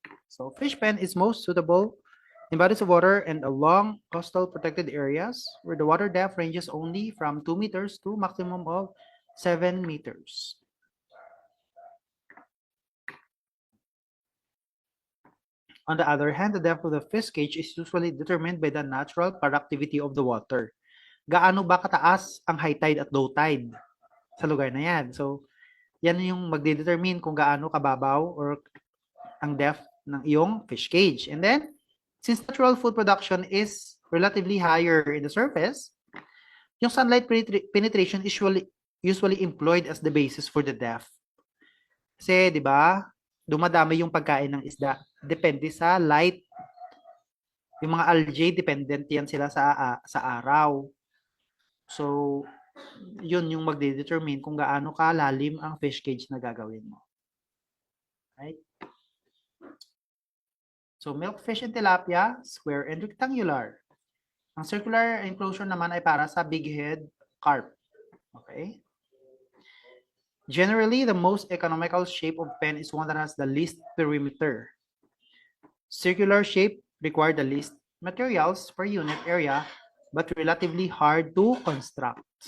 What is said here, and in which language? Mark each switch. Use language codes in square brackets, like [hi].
[en] So, fish pen is most suitable in bodies of water and along coastal protected areas where the water depth ranges only from 2 meters to maximum of 7 meters. On the other hand, the depth of the fish cage is usually determined by the natural productivity of the water. [tl] Gaano ba kataas ang high tide at low tide sa lugar na yan? So, yan yung magdedetermine kung gaano kababaw or ang depth ng iyong fish cage. [en] And then, since natural food production is relatively higher in the surface, yung sunlight penetration is usually employed as the basis for the depth. [tl] Kasi, di ba, dumadami yung pagkain ng isda. Depende sa light. Yung mga algae, dependent yan sila sa araw. So, yun yung magdedetermine kung gaano kalalim ang fish cage na gagawin mo. Right? [en] So, milkfish and tilapia, square and rectangular. [tl] Ang circular enclosure naman ay para sa big head carp. Okay? [en] Generally, the most economical shape of pen is one that has the least perimeter. Circular shape require the least materials per unit area, but relatively hard to construct.